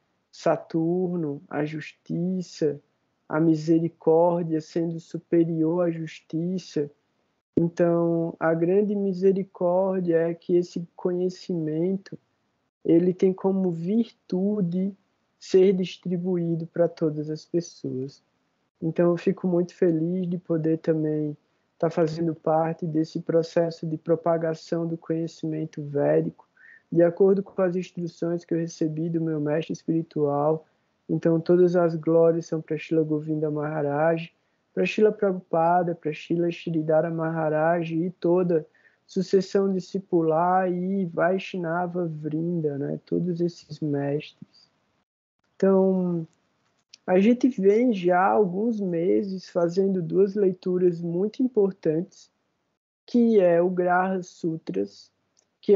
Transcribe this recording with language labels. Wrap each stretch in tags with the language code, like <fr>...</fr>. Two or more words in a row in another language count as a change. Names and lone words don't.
<pt>Saturno, a justiça, a misericórdia sendo superior à justiça, então a grande misericórdia é que esse conhecimento ele tem como virtude ser distribuído para todas as pessoas. Então eu fico muito feliz de poder também estar fazendo parte desse processo de propagação do conhecimento védico, de acordo com as instruções que eu recebi do meu mestre espiritual. Então todas as glórias são para Srila Govinda Maharaj, para Srila Prabhupada, para Srila Sridhara Maharaj e toda sucessão discipular e Vaishnava Vrinda, né? Todos esses mestres. Então, A gente vem já há alguns meses fazendo duas leituras muito importantes, que é o Graha Sutras, que</pt>